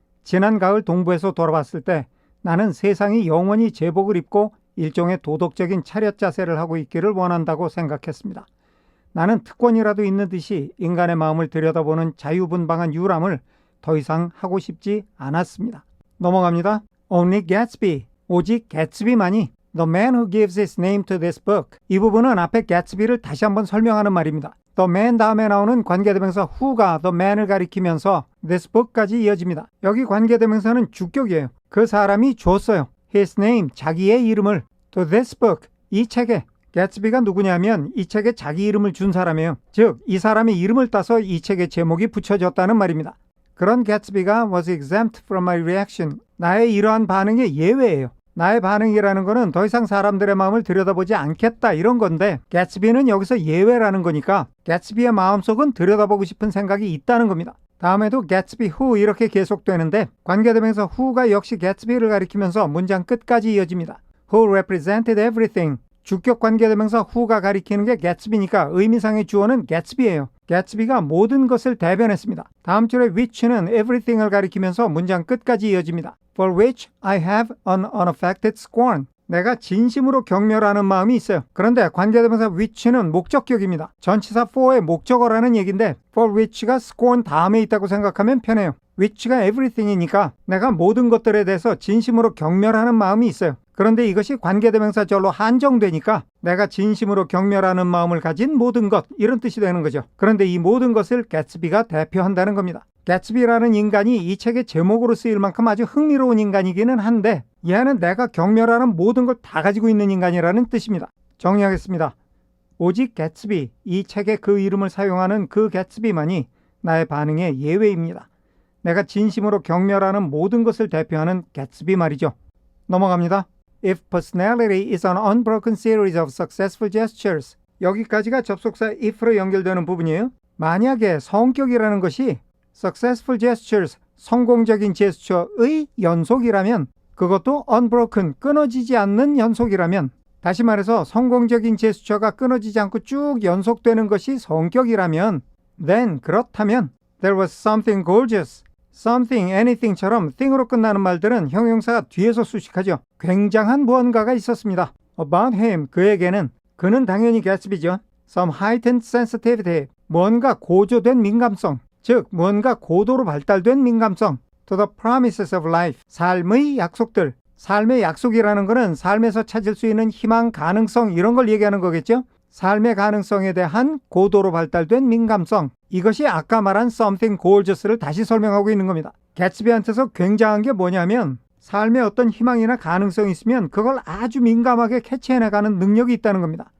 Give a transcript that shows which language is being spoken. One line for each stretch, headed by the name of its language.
Korean: 지난 가을 동부에서 돌아왔을 때 나는 세상이 영원히 제복을 입고 일종의 도덕적인 차렷 자세를 하고 있기를 원한다고 생각했습니다. 나는 특권이라도 있는 듯이 인간의 마음을 들여다보는 자유분방한 유람을 더 이상 하고 싶지 않았습니다. 넘어갑니다.
English: Only Gatsby,
Korean: 오직 개츠비만이
English: The man who gives his name to this book.
Korean: 이 부분은 앞에 개츠비를 다시 한번 설명하는 말입니다. The man 다음에 나오는 관계대명사 who가 the man을 가리키면서 this book까지 이어집니다. 여기 관계대명사는 주격이에요. 그 사람이 줬어요.
English: His name,
Korean: 자기의 이름을
English: to this book,
Korean: 이 책에 개츠비가 누구냐면 이 책에 자기 이름을 준 사람이에요. 즉, 이 사람의 이름을 따서 이 책의 제목이 붙여졌다는 말입니다. 그런 개츠비가
English: was exempt from my reaction.
Korean: 나의 이러한 반응의 예외예요. 나의 반응이라는 거는 더 이상 사람들의 마음을 들여다보지 않겠다 이런 건데 개츠비는 여기서 예외라는 거니까 개츠비의 마음속은 들여다보고 싶은 생각이 있다는 겁니다. 다음에도 개츠비 who 이렇게 계속되는데 관계대명사 who가 역시 개츠비를 가리키면서 문장 끝까지 이어집니다.
English: Who represented everything.
Korean: 주격 관계대명사 who가 가리키는 게 개츠비니까 의미상의 주어는 개츠비예요. 개츠비가 모든 것을 대변했습니다. 다음 줄에 which는 everything을 가리키면서 문장 끝까지 이어집니다.
English: For which I have an unaffected scorn.
Korean: 내가 진심으로 경멸하는 마음이 있어요. 그런데 관계대명사 which는 목적격입니다. 전치사 for의 목적어라는 얘기인데 for which가 scorn 다음에 있다고 생각하면 편해요. which가 everything이니까 내가 모든 것들에 대해서 진심으로 경멸하는 마음이 있어요. 그런데 이것이 관계대명사절로 한정되니까 내가 진심으로 경멸하는 마음을 가진 모든 것 이런 뜻이 되는 거죠. 그런데 이 모든 것을 개츠비가 대표한다는 겁니다. 개츠비라는 인간이 이 책의 제목으로 쓰일 만큼 아주 흥미로운 인간이기는 한데 얘는 내가 경멸하는 모든 걸 다 가지고 있는 인간이라는 뜻입니다. 정리하겠습니다. 오직 개츠비, 이 책에 그 이름을 사용하는 그 개츠비만이 나의 반응의 예외입니다. 내가 진심으로 경멸하는 모든 것을 대표하는 개츠비 말이죠. 넘어갑니다.
English: If personality is an unbroken series of successful gestures.
Korean: 여기까지가 접속사 if로 연결되는 부분이에요. 만약에 성격이라는 것이 successful gestures, 성공적인 제스처의 연속이라면 그것도 unbroken, 끊어지지 않는 연속이라면 다시 말해서 성공적인 제스처가 끊어지지 않고 쭉 연속되는 것이 성격이라면 then, 그렇다면
English: there was something gorgeous.
Korean: something, anything처럼 thing으로 끝나는 말들은 형용사가 뒤에서 수식하죠. 굉장한 무언가가 있었습니다.
English: About him,
Korean: 그에게는 그는 당연히 개츠비죠.
English: Some heightened sensitivity,
Korean: 무언가 고조된 민감성, 즉 무언가 고도로 발달된 민감성.
English: To the promises of life,
Korean: 삶의 약속들. 삶의 약속이라는 것은 삶에서 찾을 수 있는 희망, 가능성 이런 걸 얘기하는 거겠죠. 삶의 가능성에 대한 고도로 발달된 민감성. 이것이 아까 말한 something gorgeous를 다시 설명하고 있는 겁니다. 개츠비한테서 굉장한 게 뭐냐면 삶에 어떤 희망이나 가능성이 있으면 그걸 아주 민감하게 캐치해내가는 능력이 있다는 겁니다.